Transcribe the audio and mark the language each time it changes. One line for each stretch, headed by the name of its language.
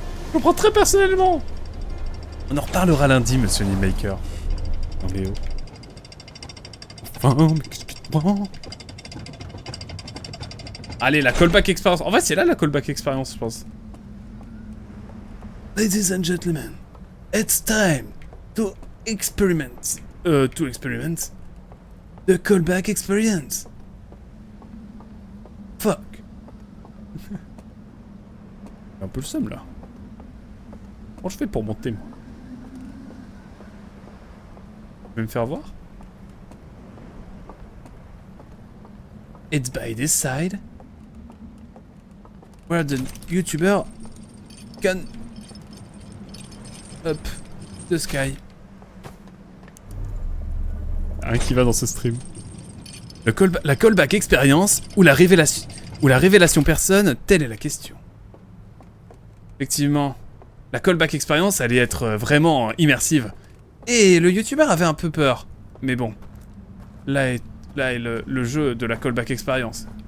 French: Je le prends très personnellement. On en reparlera lundi, monsieur Newmaker. Non mais oh. Enfin, mais qu'est-ce que tu te prends? Allez, la callback expérience. En fait, c'est là la callback expérience, je pense.
English: Ladies and gentlemen, it's time to experiment. To experiment the callback experience. Fuck.
French: Un peu le seum là. Comment je fais pour monter moi? Je vais me faire voir?
English: It's by this side where the YouTuber can up the sky.
French: Un qui va dans ce stream. La callback expérience ou la révélation personne, telle est la question. Effectivement, la callback expérience allait être vraiment immersive. Et le YouTuber avait un peu peur. Mais bon, là est le jeu de la callback expérience.